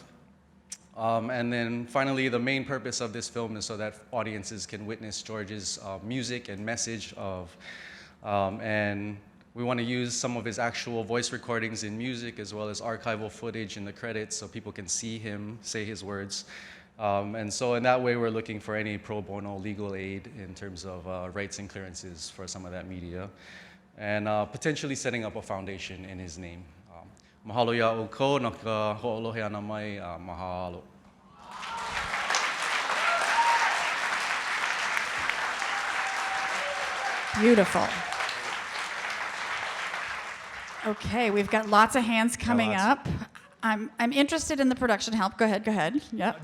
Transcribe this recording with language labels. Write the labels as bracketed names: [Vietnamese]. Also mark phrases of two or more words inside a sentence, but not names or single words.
[English] And then finally, the main purpose of this film is so that audiences can witness George's music and message of, and we want to use some of his actual voice recordings in music, as well as archival footage in the credits so people can see him say his words. And so in that way, we're looking for any pro bono legal aid in terms of rights and clearances for some of that media. and potentially setting up a foundation in his name. [Hawaiian] Mahalo ia'u ko, na ka ho'olohe ana mai, mahalo. [English] Beautiful. Okay, we've got lots of hands coming up. I'm interested in the production help. Go ahead. Yep.